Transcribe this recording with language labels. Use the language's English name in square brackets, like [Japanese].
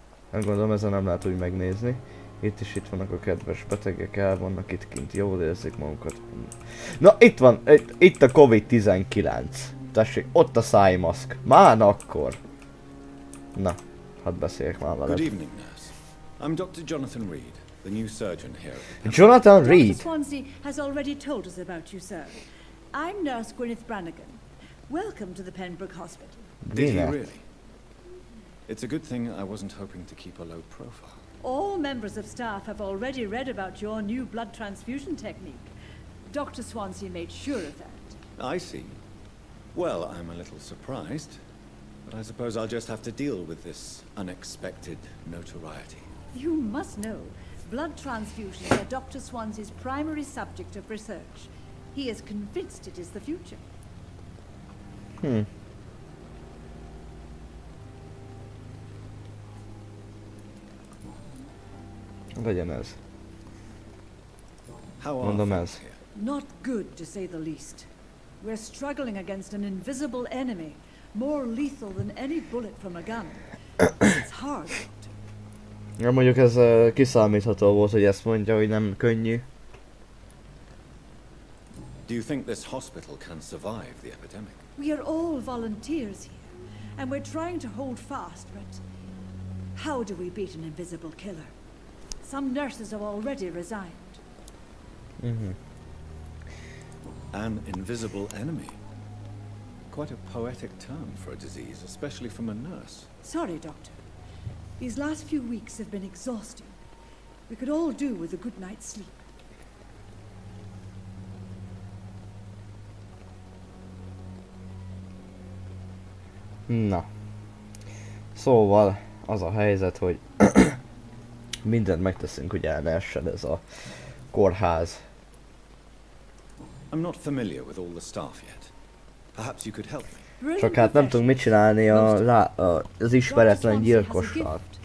[Hungarian] Nem gondolom, ezen nem lehet úgy megnézni. Itt vannak a kedves betegek, el vannak itt kint, jól érzik magukat. Na, itt van, itt a Covid-19. Tessék, ott a szájmaszk. Már akkor. Na, hadd beszéljek már veled. [English] Good evening, nurse. I'm Dr. Jonathan Reed. the new surgeon here. Jonathan Reed. Dr. Swansea has already told us about you, sir. I'm Nurse Gwyneth Brannigan. Welcome to the Pembroke Hospital. Did he really? It's a good thing I wasn't hoping to keep a low profile. All members of staff have already read about your new blood transfusion technique. Dr. Swansea made sure of that. I see. Well, I'm a little surprised, but I suppose I'll just have to deal with this unexpected notoriety. You must know, blood transfusions are Dr. Swansea's primary subject of research. He is convinced it is the future. [Hungarian] Legyen ez. [English] How are [Hungarian] Mondom [English] things [Hungarian] ez. [English] here? Not good, to say the least. We're struggling against an invisible enemy, more lethal than any bullet from a gun. It's hard, Doctor. [Hungarian] Ja, mondjuk ez kiszámítható volt, hogy ezt mondja, hogy nem könnyű. [English] Do you think this hospital can survive the epidemic? We are all volunteers here, and we're trying to hold fast, but how do we beat an invisible killer? Some nurses have already resigned. An invisible enemy. Quite a poetic term for a disease, especially from a nurse. Sorry, Doctor. These last few weeks have been exhausting. We could all do with a good night's sleep. Na. [Hungarian] Szóval az a helyzet, hogy mindent megteszünk, hogy el ne essen ez a kórház. [English] I'm not familiar with all the staff yet. Perhaps you could help me. [Hungarian] Csak hát nem tudunk mit csinálni az ismeretlen gyilkossal.